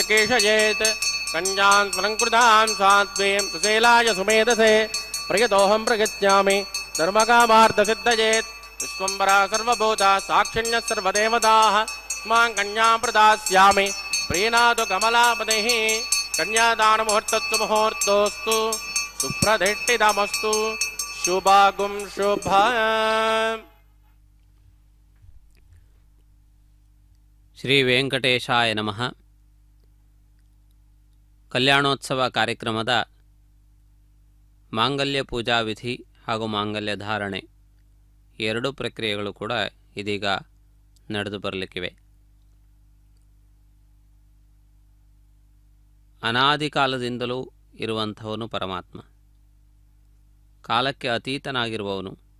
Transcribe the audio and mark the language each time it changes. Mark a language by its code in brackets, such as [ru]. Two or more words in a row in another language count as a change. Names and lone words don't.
[sa] ಕೇಶಯೇತ್ ಕನ್ಯಾಂ ಸ್ವಲಂಕೃತಾಂ ಸಾತ್ವೀಂ ಸುಶೀಲಾಯ ಸುಮೇಧಸೆ ಪ್ರಯತೋಹಂ ಪ್ರಗಚ್ಯಾಮಿ ಧರ್ಮಕಾಮಾರ್ಥ ಸಿದ್ಧಯೇತ್ ವಿಶ್ವಂಬರ ಸರ್ವಭೂತ ಸಾಕ್ಷಿಣ್ಯ ಸರ್ವದೇವತಾಃ ಮಾಂ ಕನ್ಯಾಂ ಪ್ರದಾಸ್ಯಾಮಿ ಪ್ರೀನಾದು ಕಮಲಾಪತಿಃ ಕನ್ಯಾದಾನ ಮುಹೂರ್ತಸ್ತು ಮುಹೂರ್ತೋಸ್ತು ಸುಪ್ರದಿಷ್ಟಿತಮಸ್ತು ಶುಭಾಗುಂ ಶುಭ. ಶ್ರೀ ವೆಂಕಟೇಶಾಯ ನಮಃ. [kn] ಕಲ್ಯಾಣೋತ್ಸವ ಕಾರ್ಯಕ್ರಮದ ಮಾಂಗಲ್ಯ ಪೂಜಾ ವಿಧಿ ಹಾಗೂ ಮಾಂಗಲ್ಯ ಧಾರಣೆ ಎರಡೂ ಪ್ರಕ್ರಿಯೆಗಳು ಕೂಡ ಇದೀಗ ನಡೆದು ಬರಲಿಕ್ಕಿವೆ. ಅನಾದಿ ಕಾಲದಿಂದಲೂ ಇರುವಂಥವನು ಪರಮಾತ್ಮ, ಕಾಲಕ್ಕೆ ಅತೀತನಾಗಿರುವವನು.